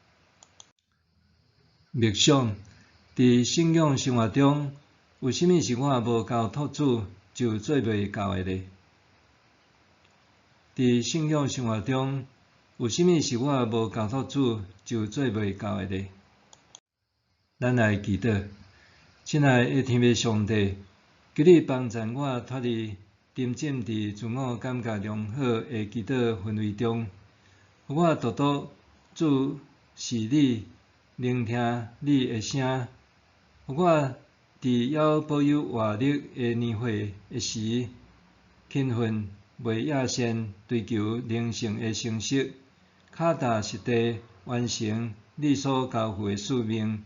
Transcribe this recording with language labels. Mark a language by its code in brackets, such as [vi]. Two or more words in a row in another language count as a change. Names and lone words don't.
[nan] 默想，伫信仰生活中，有啥物是我无交托主就做袂到的呢？伫信仰生活中，有啥物是我无交托主就做袂到的呢？咱来祈祷，亲爱的天父上帝，求你帮助我脱离沉浸伫自我感觉良好的祈祷氛围中，互我独独注视你，聆听你的声，互我伫要保有活力的年岁的时，勤奋袂野线，追求灵性的成熟，脚踏实地完成你所交付的使命。